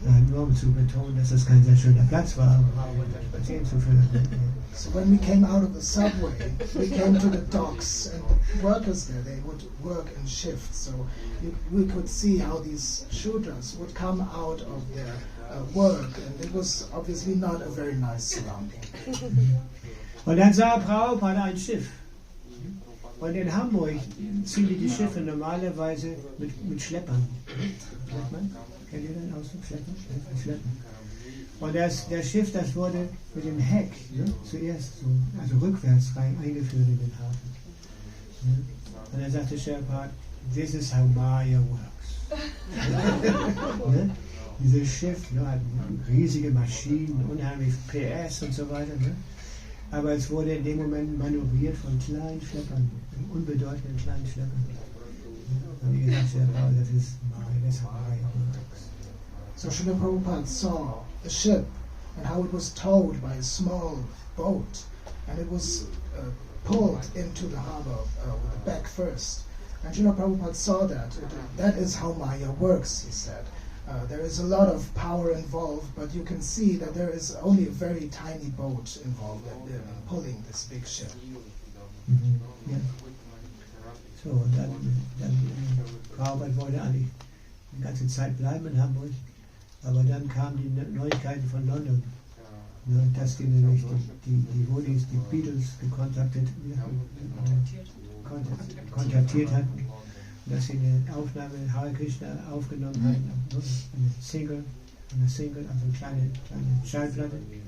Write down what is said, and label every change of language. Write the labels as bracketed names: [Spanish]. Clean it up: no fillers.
[German] Nur um zu betonen, dass das kein sehr schöner Platz war, spazieren zu führen. [English] So when we came out of the subway, we came to the docks, and the workers there, they would work in shifts. So we could see how these shooters would come out of their work, and it was obviously not a very nice surrounding. [German] Und dann sah Prabhupada ein Schiff. Und in Hamburg ziehen die Schiffe normalerweise mit Schleppern. Schleppern? Kennt ihr den Ausdruck? Schleppen. Und das Schiff, das wurde mit dem Heck zuerst so, also rückwärts rein eingeführt in den Hafen. Und dann sagte Prabhupada, [English] this is how Maya works. [German] Ne? Dieses Schiff, ne, hat riesige Maschinen, unheimlich PS und so weiter. Ne? Aber es wurde in dem Moment manövriert von kleinen Schleppern, unbedeutenden kleinen Schleppern. Und wie gesagt, das ist Maya, das ist Maya works. [English] So Srila Prabhupada saw a ship and how it was towed by a small boat, and it was pulled into the harbor with the back first. And Srila Prabhupada saw that. That is how Maya works, he said. There is a lot of power involved, but you can see that there is only a very tiny boat involved in pulling this big ship. [German] Ja. So, und dann Prabhupada wollte eigentlich die ganze Zeit bleiben in Hamburg, aber dann kamen die Neuigkeiten von London, ne, dass die nämlich die Woodies, die Beatles kontaktiert hatten, dass sie eine Aufnahme in Hare Krishna aufgenommen hatten, eine Single, also eine kleine Schallplatte.